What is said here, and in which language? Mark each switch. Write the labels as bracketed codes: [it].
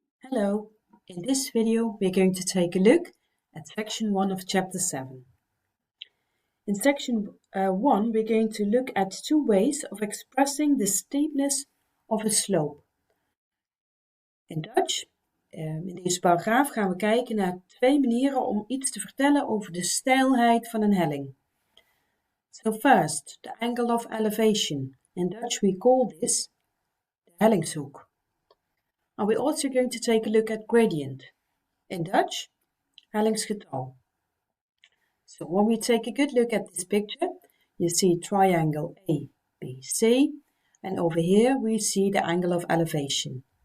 [en] Hello, in this video we're going to take a look at section 1 of chapter 7. In section 1 we're going to look at two ways of expressing the steepness of a slope. In Dutch, [nl] in deze paragraaf gaan we kijken naar twee manieren om iets te vertellen over de steilheid van een helling. [en] So first, the angle of elevation. In Dutch we call this de hellingshoek. And we're also going to take a look at gradient. In Dutch, hellingsgetal. So when we take a good look at this picture, you see triangle ABC, and over here we see the angle of elevation.